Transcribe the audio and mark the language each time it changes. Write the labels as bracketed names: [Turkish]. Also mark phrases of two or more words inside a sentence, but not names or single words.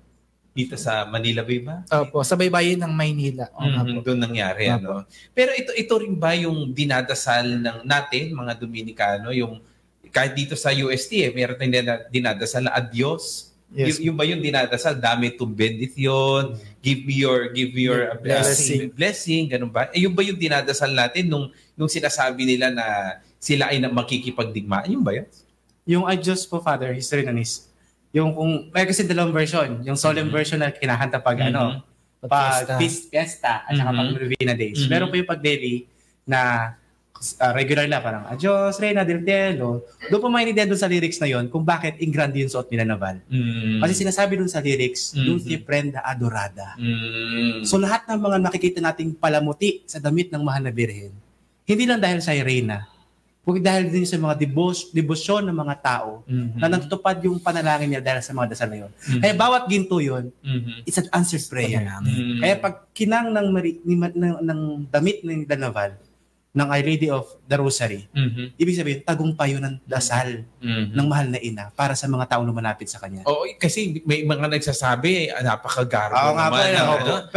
[Filipino] Dito sa Manila Bay ba? Opo, sa baybayin ng Maynila. Doon nangyari. Pero ito rin ba yung dinadasal natin, mga Dominicano, yung kahit dito sa UST, meron tayong dinadasal na adios. [English] Yes. [Filipino] Yung ba yung dinadasal? [Spanish] Dami itong bendición, [English] give me your blessing, [Filipino] ganun ba? Yung ba yung dinadasal natin nung sinasabi nila na sila ay makikipagdigmaan? Yung ba yun? Yung adios po, Father, history nun is, yung kung, may kasi dalawang version. Yung solemn version na kinakanta pag fiesta, at saka pag Novena Days. Meron po yung pag daily na regular na parang [Spanish] adios Reina del Cielo. [Filipino] Doon po maintindihan doon sa lyrics na yon kung bakit in grande yung suot ni Lanaval. Kasi sinasabi doon sa lyrics, [Spanish] Dulce prenda adorada. [Filipino] So lahat ng mga nakikita nating palamuti sa damit ng mahal na birhen, hindi lang dahil sa Reina, kundi dahil din sa mga debosyon ng mga tao na natutupad yung panalangin niya dahil sa mga dasal na yun. Kaya bawat ginto yun, [English] it's an answered prayer. [Filipino] Kaya pag kinang ng damit ng Lanaval, ng Our Lady of the Rosary. Ibig sabihin, tagumpayo ng dasal ng mahal na ina para sa mga taong lumalapit sa kanya. Oo, kasi may mga nagsasabi, napakagarbo naman. Pero,